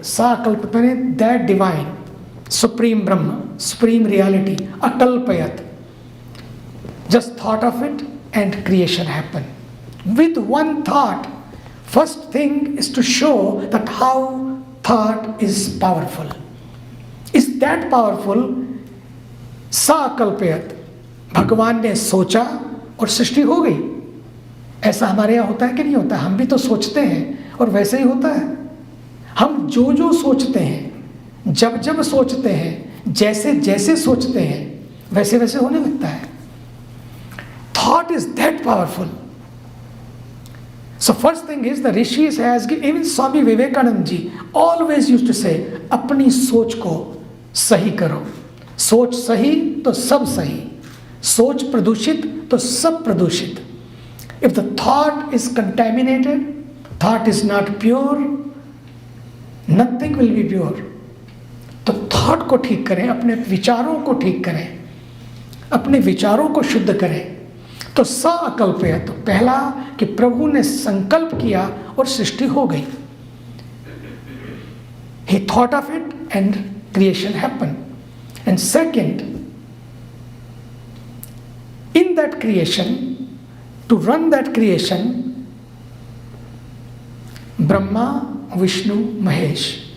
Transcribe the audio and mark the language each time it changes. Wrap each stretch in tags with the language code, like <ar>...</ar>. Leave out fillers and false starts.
<en>Sa Akalpayat means that divine, supreme Brahma, supreme reality. Akalpayat. Just thought of it and creation happened. With one thought, first thing is to show that how thought is powerful. Is that powerful? Sa Akalpayat.</en> <hi>भगवान ने सोचा और सृष्टि हो गई. ऐसा हमारे यहाँ होता है कि नहीं होता? हम भी तो सोचते हैं और वैसे ही होता है. हम जो जो सोचते हैं, जब जब सोचते हैं, जैसे जैसे सोचते हैं, वैसे वैसे होने लगता है.</hi> <en>Thought is that powerful. So first thing is the rishis has, even Swami Vivekananda ji always used to say,</en> <hi>अपनी सोच को सही करो. सोच सही तो सब सही. सोच प्रदूषित तो सब प्रदूषित.</hi> <en>If the thought is contaminated, thought is not pure, nothing will be pure.</en> <hi>तो thought को ठीक करें, अपने विचारों को ठीक करें, अपने विचारों को शुद्ध करें. तो सा अकल्पयत, तो पहला कि प्रभु ने संकल्प किया और सृष्टि हो गई.</hi> <en>He thought of it and creation happened. And second, in that creation, to run that creation, Brahma, Vishnu, Mahesh.</en>